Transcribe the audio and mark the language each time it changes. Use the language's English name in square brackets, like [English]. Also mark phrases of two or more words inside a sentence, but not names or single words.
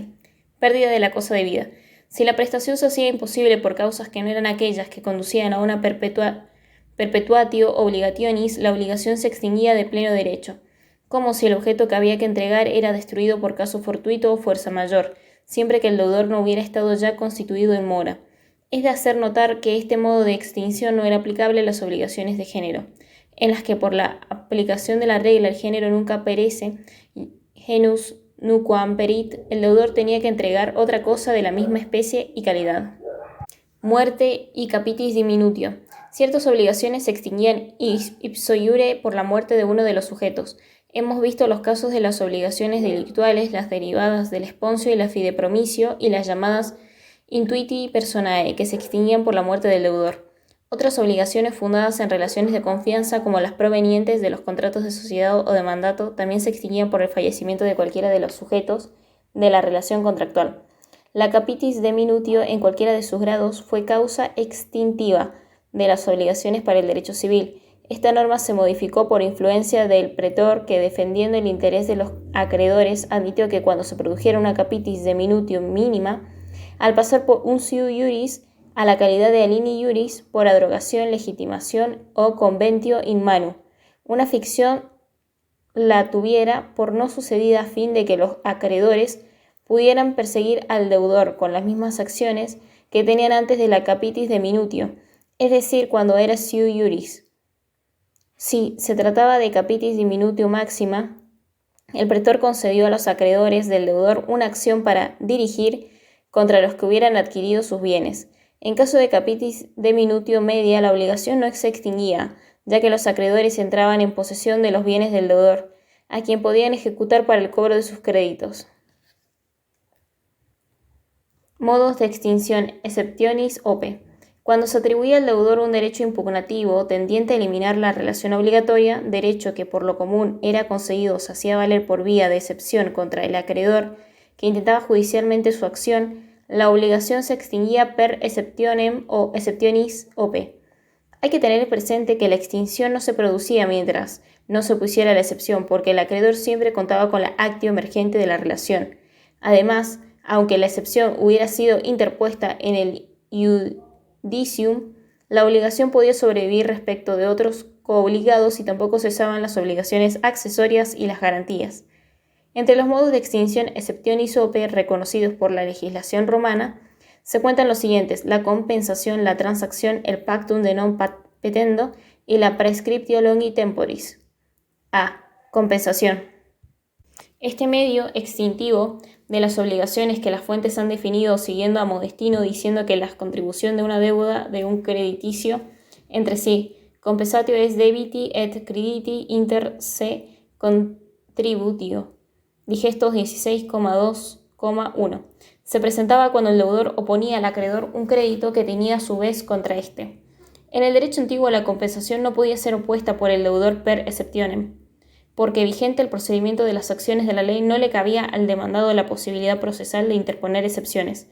[Spanish] Pérdida de la cosa debida. Si la prestación se hacía imposible por causas que no eran aquellas que conducían a una [Latin] perpetuatio obligationis, [Spanish] la obligación se extinguía de pleno derecho, como si el objeto que había que entregar era destruido por caso fortuito o fuerza mayor, siempre que el deudor no hubiera estado ya constituido en mora. Es de hacer notar que este modo de extinción no era aplicable a las obligaciones de género, en las que por la aplicación de la regla el género nunca perece, [Latin] genus nuquam perit, [Spanish] el deudor tenía que entregar otra cosa de la misma especie y calidad. Muerte y [Latin] capitis diminutio. [Spanish] Ciertas obligaciones se extinguían [Latin] ipso iure [Spanish] por la muerte de uno de los sujetos. Hemos visto los casos de las obligaciones delictuales, las derivadas del esponsio y la fideicomiso y las llamadas [Latin] intuiti personae, [Spanish] que se extinguían por la muerte del deudor. Otras obligaciones fundadas en relaciones de confianza, como las provenientes de los contratos de sociedad o de mandato, también se extinguían por el fallecimiento de cualquiera de los sujetos de la relación contractual. La [Latin] capitis diminutio, [Spanish] en cualquiera de sus grados, fue causa extintiva de las obligaciones para el derecho civil. Esta norma se modificó por influencia del pretor que, defendiendo el interés de los acreedores, admitió que cuando se produjera una [Latin] capitis diminutio [Spanish] mínima, al pasar por [Latin] unciu iuris [Spanish] a la calidad de [Latin] alini iuris [Spanish] por abrogación, legitimación o [Latin] conventio in manu, [Spanish] una ficción la tuviera por no sucedida a fin de que los acreedores pudieran perseguir al deudor con las mismas acciones que tenían antes de la [Latin] capitis diminutio, [Spanish] es decir, cuando era [Latin] siu iuris. [Spanish] Si se trataba de [Latin] capitis diminutio [Spanish] máxima, el pretor concedió a los acreedores del deudor una acción para dirigir contra los que hubieran adquirido sus bienes. En caso de [Latin] capitis diminutio [Spanish] media, la obligación no se extinguía, ya que los acreedores entraban en posesión de los bienes del deudor, a quien podían ejecutar para el cobro de sus créditos. Modos de extinción [Latin] exceptionis ope. [Spanish] Cuando se atribuía al deudor un derecho impugnativo tendiente a eliminar la relación obligatoria, derecho que por lo común era conseguido o se hacía valer por vía de excepción contra el acreedor que intentaba judicialmente su acción, la obligación se extinguía [Latin] per exceptionem [Spanish] o [Latin] exceptionis ope. [Spanish] Hay que tener presente que la extinción no se producía mientras no se opusiera a la excepción, porque el acreedor siempre contaba con la actio emergente de la relación. Además, aunque la excepción hubiera sido interpuesta en el iudicium, la obligación podía sobrevivir respecto de otros coobligados y tampoco cesaban las obligaciones accesorias y las garantías. Entre los modos de extinción [Latin] exceptionis ope [Spanish] reconocidos por la legislación romana se cuentan los siguientes: la compensación, la transacción, el [Latin] pactum de non petendo [Spanish] y la [Latin] prescriptio longi temporis. [Spanish] A. Compensación. Este medio extintivo de las obligaciones que las fuentes han definido siguiendo a Modestino, diciendo que la contribución de una deuda de un crediticio entre sí, [Latin] compensatio es debiti et crediti inter se contributio. [Spanish] Digestos 16,2,1. Se presentaba cuando el deudor oponía al acreedor un crédito que tenía a su vez contra éste. En el derecho antiguo la compensación no podía ser opuesta por el deudor [Latin] per exceptionem, [Spanish] porque vigente el procedimiento de las acciones de la ley no le cabía al demandado la posibilidad procesal de interponer excepciones.